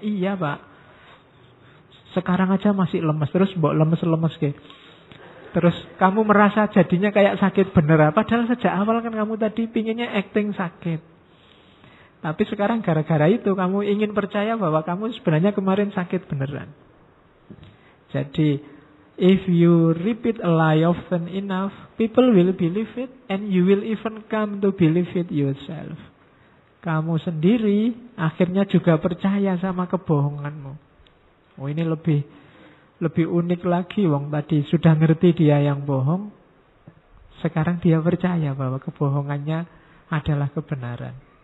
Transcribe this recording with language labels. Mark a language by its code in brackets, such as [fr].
[id] Iya Pak. Sekarang aja masih lemes. Terus mbok lemes-lemes ke. Terus kamu merasa jadinya kayak sakit bener. Padahal sejak awal kan kamu tadi pinginnya acting sakit. Tapi sekarang gara-gara itu kamu ingin percaya bahwa kamu sebenarnya kemarin sakit beneran. [en] Jadi if you repeat a lie often enough, people will believe it. And you will even come to believe it yourself. [id] Kamu sendiri akhirnya juga percaya sama kebohonganmu. Oh, ini lebih unik lagi. Wong tadi sudah ngerti dia yang bohong, sekarang dia percaya bahwa kebohongannya adalah kebenaran.